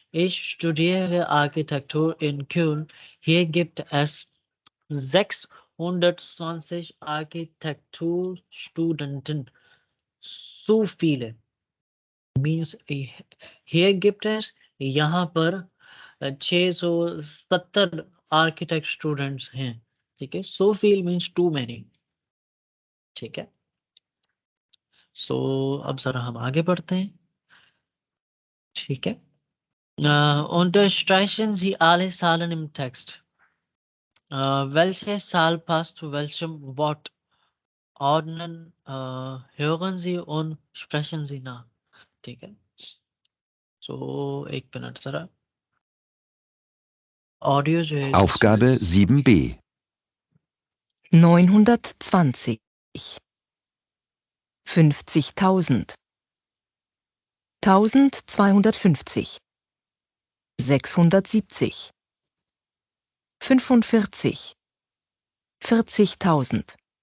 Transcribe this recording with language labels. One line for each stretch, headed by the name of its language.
German: Ich studiere Architektur in Köln. Hier gibt es 620 Architekturstudenten.
English: So viele. Means here
German: gibt es
Hindi: यहाँ पर 670 architect students हैं. ठीक है.
English: So few means too many. ठीक है.
Hindi: सो अब जरा हम आगे बढ़ते हैं. ठीक है.
German: Unterstreichen Sie alle Zahlen im Text. Welche Zahl passt zu welchem Wort? Ordnen, hören Sie und sprechen Sie nach.
Hindi: ठीक है. So एक मिनट जरा. ऑडियो जो है
German: Aufgabe 7b. 920, 50.000, 1250, 670, 45, 40.000,